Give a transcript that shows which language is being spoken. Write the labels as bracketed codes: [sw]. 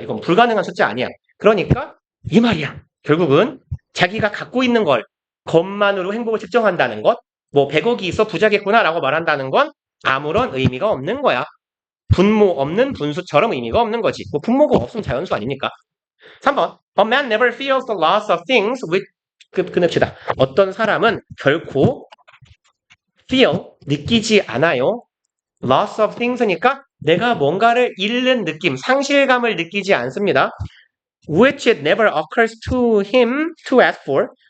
[ko] 이건 불가능한 숫자 아니야. 그러니까 이 말이야. 결국은 자기가 갖고 있는 걸 것만으로 행복을 측정한다는 것, 뭐 100억이 있어 부자겠구나라고 말한다는 건 아무런 의미가 없는 거야. 분모 없는 분수처럼 의미가 없는 거지. 뭐 분모가 없으면 자연수 아닙니까? 3번. [en] A man never feels the loss of things which 끊읍시다. [ko] 어떤 사람은 결코 느끼지 않아요. loss of things니까 내가 뭔가를 잃는 느낌, 상실감을 느끼지 않습니다. [en] which it never occurs to him to ask for.